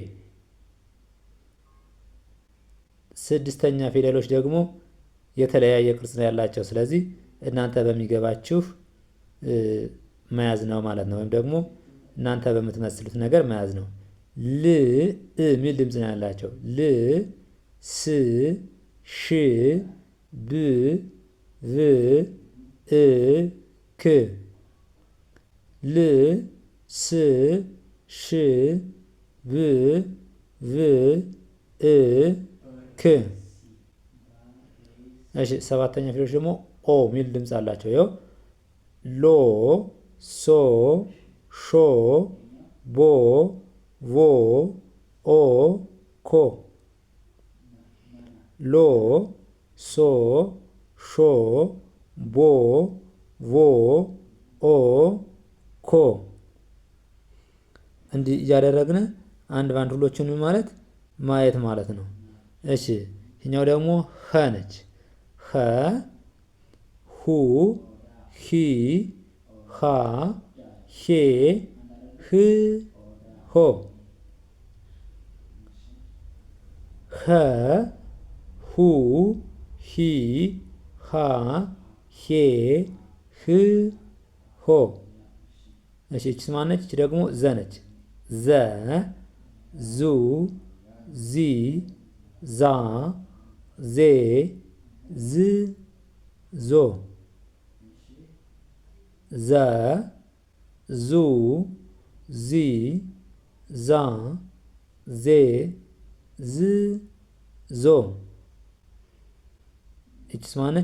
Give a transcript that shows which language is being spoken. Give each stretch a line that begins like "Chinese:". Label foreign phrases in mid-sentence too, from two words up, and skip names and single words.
Amharic: ስድስተኛ ፊደሎች ደግሞ የተለያየ ቅርጽ ነው ያላቸው። ስለዚህ እናንተ በሚገባችሁ መያዝ ነው ማለት ነው። ወይም ደግሞ እናንተ በምትመስሉት ነገር መያዝ ነው። ል እ የሚል ድምፅ ነው ያላቸው። ል ስ ሽ ብ ቭ እ ክ ል ስ ሽ ብ ቭ እ ክ። እሺ ሰባተኛ ፊደሎች ደግሞ ኦ ሚል ድምፅ አላቸው። ይኸው ሎ ሶ ሾ ቦ ቮ ኦ ኮ ሎ ሶ ሾ ቦ ቮ ኦ ኮ። እንዲህ እያደረግን አንድ ባንድ ሁሎቹንም ማለት ማየት ማለት ነው። እሺ ይህኛው ደግሞ ኸ ነች። ኸ ሁ ሂ ሃ ሄ ህ ሆ ኸ ሁ ሂ ሃ ሄ ህ ሆ። እሺ እቺ ማነች? እቺ ደግሞ ዘ ነች። ዘ ዙ ዚ ዛ ዜ ዝ ዞ ዘ ዙ ዚ ዛ ዜ ዝ ዞ። እቺስ ማነች?